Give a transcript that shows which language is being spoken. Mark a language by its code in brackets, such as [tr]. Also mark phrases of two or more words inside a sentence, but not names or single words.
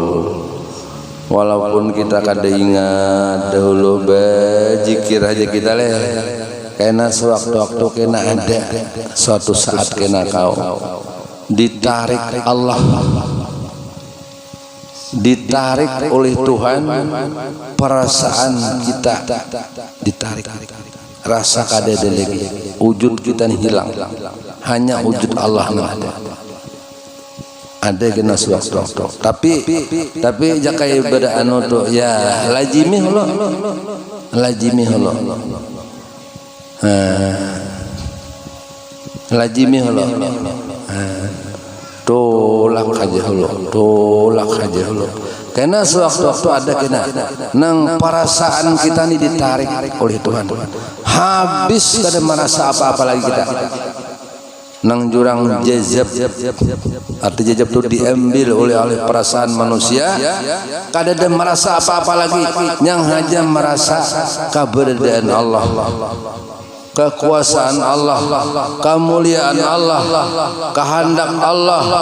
[bjn] Walaupun kita kada ingat dahulu berzikir aja kita leh, karena sewaktu-waktu kena ada suatu saat kena kau ditarik Allah, ditarik oleh Tuhan, perasaan kita ditarik, rasa kada ada lagi, wujud kita hilang, hanya wujud Allah yang ada kena sewaktu-waktu. Tapi jakai pada anu tu ya lazimi holo, lazimi holo, lazimi holo, tolak aja holo. Karena sewaktu-waktu ada kena nang perasaan kita ni ditarik oleh Tuhan. Habis kada merasa apa-apa lagi kita. Nang jurang jazab, arti jazab itu diambil oleh perasaan manusia, kada ada merasa apa-apa lagi, yang hanya merasa keberadaan Allah, kekuasaan Allah, kemuliaan Allah, kehendak Allah.